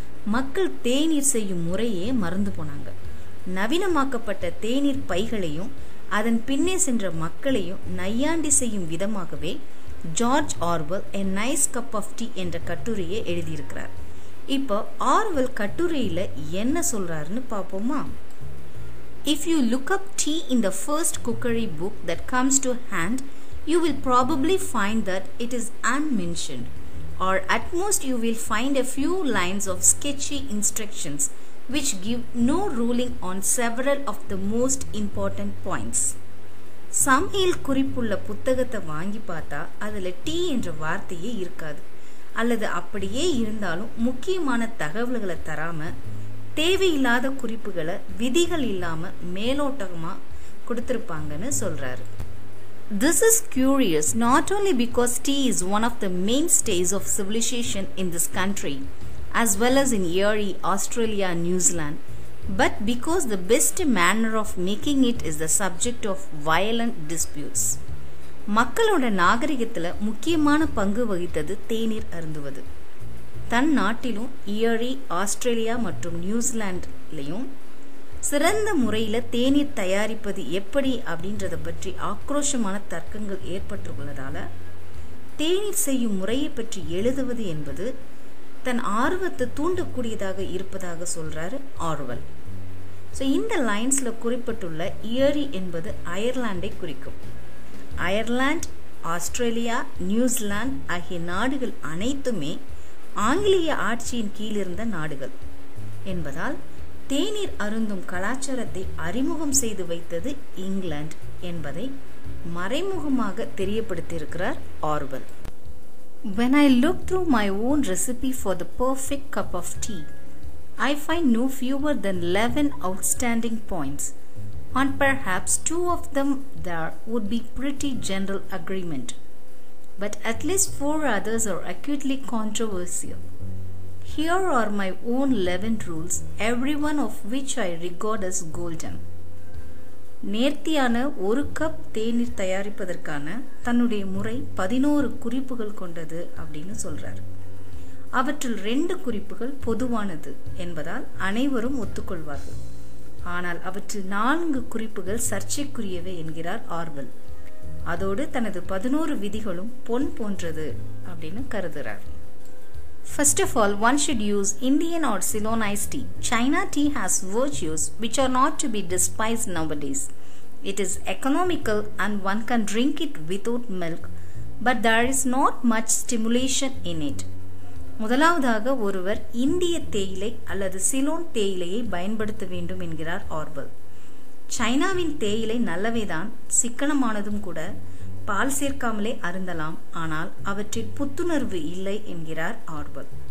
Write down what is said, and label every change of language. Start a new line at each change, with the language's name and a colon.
Tamil: மக்கள் தேநீர் செய்யும் முறையே மறந்து போனாங்க. நவீனமாக்கப்பட்ட தேநீர் பைகளையும் அதன் பின்னே சென்ற மக்களையும் நையாண்டி செய்யும் விதமாகவே George Orwell A Nice Cup of Tea என்ற கட்டுரையை எழுதியிருக்கிறார். இப்போ ஆர்வெல் கட்டுரையில என்ன சொல்றாருன்னு பார்ப்போமா?
English: If you look up tea in the first cookery book that comes to hand, you will probably find that it is unmentioned, or at most you will find a few lines of sketchy instructions which give no ruling on several of the most important points.
Tamil: சமையல் குறிப்புள்ள புத்தகத்தை வாங்கி பார்த்தா அதுல tea என்ற வார்த்தையே இருக்காது, அல்லது அப்படியே இருந்தாலும் முக்கியமான தகவல்களை தராம தேவையில்லாத குறிப்புகளை விதிகள் இல்லாம மேலோட்டமா கொடுத்திருப்பாங்கன்னு சொல்றாரு.
English: This is curious not only because tea is one of the mainstays of civilization in this country as well as in Erie, Australia and New Zealand, but because the best manner of making it is the subject of violent disputes.
Tamil: மக்களோட நாகரிகத்துல முக்கியமான பங்கு வகித்தது தேநீர் அருந்துவது. தன் நாட்டிலும் இயரி, Australia மற்றும் நியூசிலாந்துலயும் சிறந்த முறையில தேநீர் தயாரிப்பது எப்படி அப்படின்றத பற்றி ஆக்ரோஷமான தர்க்கங்கள் ஏற்பட்டுள்ளதால தேநீர் செய்யும் முறையை பற்றி எழுதுவது என்பது தன் ஆர்வத்தை தூண்டக்கூடியதாக இருப்பதாக சொல்றாரு ஆர்வெல். ஸோ இந்த லைன்ஸ்ல குறிப்பிட்டுள்ள இயரி என்பது அயர்லாண்டை குறிக்கும். அயர்லாந்து, ஆஸ்திரேலியா, நியூசிலாந்து ஆகிய நாடுகள் அனைத்துமே ஆங்கிலேய ஆட்சியின் கீழ் இருந்த நாடுகள் என்பதால் தேநீர் அருந்தும் கலாச்சாரத்தை அறிமுகம் செய்து வைத்தது இங்கிலாந்து என்பதை மறைமுகமாக தெரியப்படுத்தியிருக்கிறார் Orwell.
English: When I look through my own recipe for the perfect cup of tea, I find no fewer than 11 outstanding points. On perhaps two of them there would be pretty general agreement, but at least four others are acutely controversial. Here are my own 11 rules, every one of which I regard as golden.
Tamil: நேர்த்தியான ஒரு cup தேநீர் தயாரிப்பதற்கான தன்னுடைய முறை 11 குறிப்புகள் கொண்டது அப்படின்னு சொல்றார். அவற்றில் 2 குறிப்புகள் பொதுவானது என்பதால் அனைவரும் ஒத்துக்கொள்வார்கள். ஆனால் அவற்றில் 4 குறிப்புகள் சர்ச்சைக்குரியவை என்கிறார் ஆர்வெல். அதோடு தனது 11 விதிகளும் பொன் போன்றது அப்படின்னு கருதுகிறார்.
English: First of all, one should use Indian or Ceylon iced tea. China tea has virtues which are not to be despised nowadays. It is economical and one can drink it without milk, but there is not much stimulation in it.
Tamil: முதலாவதாக ஒருவர் இந்திய தேயிலை அல்லது சிலோன் தேயிலையை பயன்படுத்த வேண்டும் என்கிறார் Orwell. சைனாவின் தேயிலை நல்லவைதான், சிக்கனமானதும் கூட, பால் சேர்க்காமலே அருந்தலாம், ஆனால் அவற்றில் புத்துணர்வு இல்லை என்கிறார் ஆர்வெல்.